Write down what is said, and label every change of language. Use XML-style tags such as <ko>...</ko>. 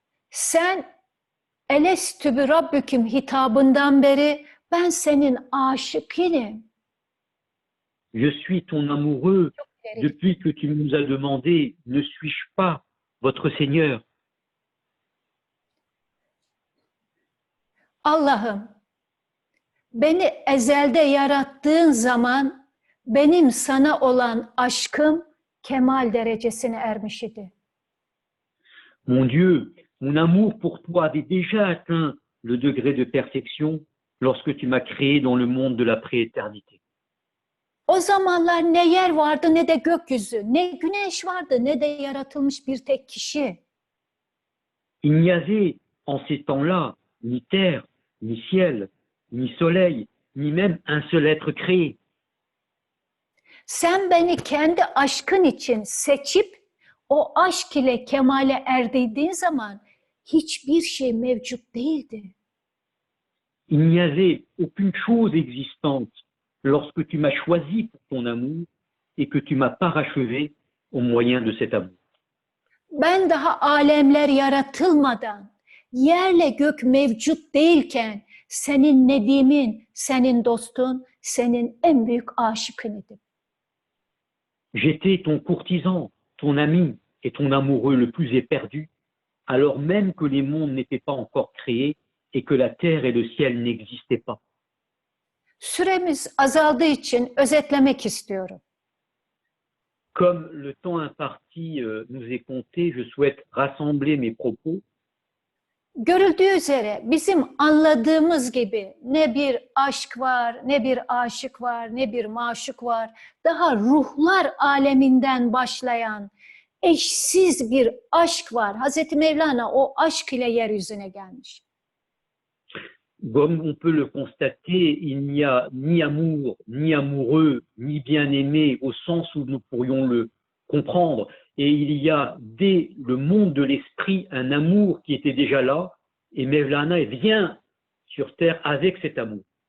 <tr>Sen</tr> <ar>Elestü bi Rabbüküm</ar> <tr>hitabından beri ben senin aşıkınim.</tr> <fr>Je suis ton amoureux depuis que tu nous as demandé, ne suis-je pas votre Seigneur?</fr> <tr>Allah'ım, beni ezelde yarattığın zaman benim sana olan aşkım kemal derecesine ermiş idi.</tr> <fr>Mon Dieu, mon amour pour toi avait déjà atteint le degré de perfection lorsque tu m'as créé dans le monde de la prééternité.</fr> <tr>O zamanlar ne yer vardı ne de gökyüzü, ne güneş vardı ne de yaratılmış bir tek kişi.</tr> <fr>Il n'y avait en ces temps-là ni terre, ni ciel, ni soleil, ni même un seul être créé.</fr> <tr>Sen beni kendi aşkın için seçip o aşk ile kemale erdirdiğin zaman hiçbir şey mevcut değildi.</tr> <fr>Il n'y avait aucune chose existante lorsque tu m'as choisi pour ton amour et que tu m'as parachevé au moyen de cet amour.</fr> <tr>Ben daha alemler yaratılmadan, yerle gök mevcut değilken senin nedimin, senin dostun, senin en büyük aşıkın idim.</tr> <fr>J'étais ton courtisan, ton ami et ton amoureux le plus éperdu, alors même que les mondes n'étaient pas encore créés et que la terre et le ciel n'existaient pas.</fr> <tr>Süremiz azaldığı için özetlemek istiyorum.</tr> <fr>Comme le temps imparti nous est compté, je souhaite rassembler mes propos.</fr> <tr>Görüldüğü üzere bizim anladığımız gibi ne bir aşk var, ne bir aşık var, ne bir maşuk var. Daha ruhlar aleminden başlayan eşsiz bir aşk var. Hazreti Mevlana o aşk ile yeryüzüne gelmiş.</tr> <fr>Comme on peut le constater, il n'y a ni amour, ni amoureux, ni bien-aimé au sens où nous pourrions le comprendre. Et il y a dès le monde de l'esprit un amour qui était déjà là, et Mevlana vient sur terre avec cet amour.</fr>